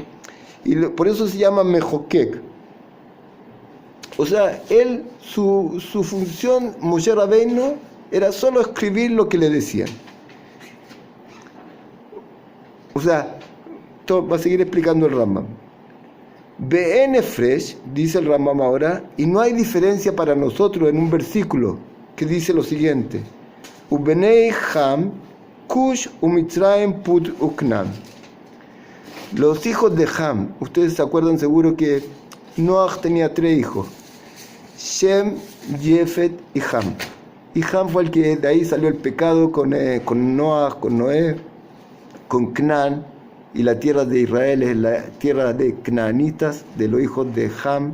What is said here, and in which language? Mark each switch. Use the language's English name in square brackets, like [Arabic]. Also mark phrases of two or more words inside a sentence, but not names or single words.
[Spanish] Y por eso se llama Mejokek. O sea, él, su función, Moshe Rabbeinu, era solo escribir lo que le decían. O sea, va a seguir explicando el Rambam. BN Fresh, dice el Rambam ahora, y no hay diferencia para nosotros en un versículo que dice lo siguiente: [Hebrew] ובני חם כוש ומצרים פוט וכנען. [Spanish] Los hijos de Ham, ustedes se acuerdan seguro que Noach tenía 3 hijos: Shem, Jefet y Ham. Y Ham fue el que de ahí salió el pecado con Noach, con Noé, con Canaán, y la tierra de Israel es la tierra de Canaanitas, de los hijos de Ham.